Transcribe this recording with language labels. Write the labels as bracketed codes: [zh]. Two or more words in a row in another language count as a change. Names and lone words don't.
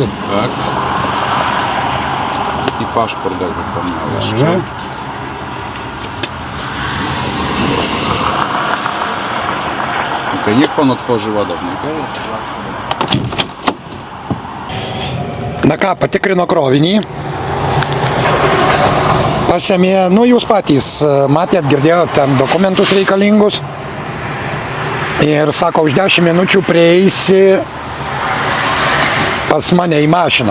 [pl] Tak. I paszport, jakby pan miał jeszcze. Dobrze. Okej, niech pan otworzy ładownik. [lt] Na ką, patikrino krovinį. Pasėmė, nu jūs patys matėt, girdėjot ten dokumentus reikalingus. Ir sako, už 10 minučių prieisi pas mane į mašiną.